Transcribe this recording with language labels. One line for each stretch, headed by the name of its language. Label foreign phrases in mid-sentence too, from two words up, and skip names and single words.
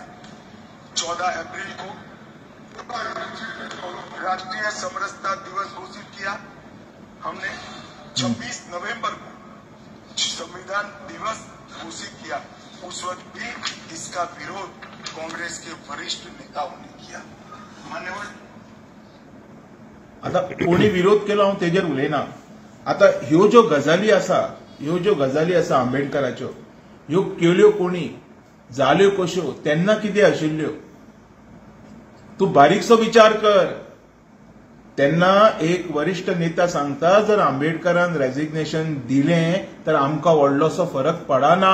Hindi: 14 अप्रैल को राष्ट्रीय समरसता दिवस घोषित किया हमने. 26 नवंबर को संविधान दिवस घोषित किया. उस वक्त भी इसका विरोध कांग्रेस के वरिष्ठ नेताओं ने किया. मान्यवर,
Konkani: आता कोणी विरोध केलो हांव तेजेर उलयना. आता ह्यो ज्यो गजाली आसा आंबेडकराच्यो, ह्यो केल्यो कोणी, जाल्यो कश्यो, तेन्ना कितें आशिल्ल्यो, तूं बारीकसो विचार कर. तेन्ना एक वरिष्ठ नेता सांगता जर आंबेडकरान रेजिग्नेशन दिलें तर आमकां व्हडलोसो फरक पडना.